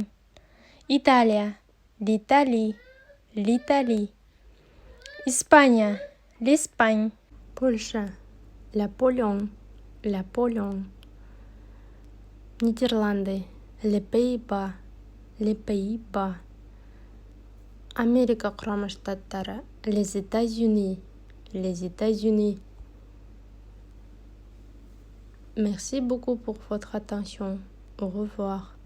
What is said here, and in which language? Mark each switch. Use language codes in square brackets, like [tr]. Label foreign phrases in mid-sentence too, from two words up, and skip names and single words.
[fr] Italia, l'Italie, l'Italie. Espagne, l'Espagne. Польша, la Pologne, la Pologne. Нидерланды, les Pays-Bas, les Pays-Bas. [kk] Америка құрама штаттары, [fr] les États-Unis, les États-Unis. Merci beaucoup pour votre attention. Au revoir.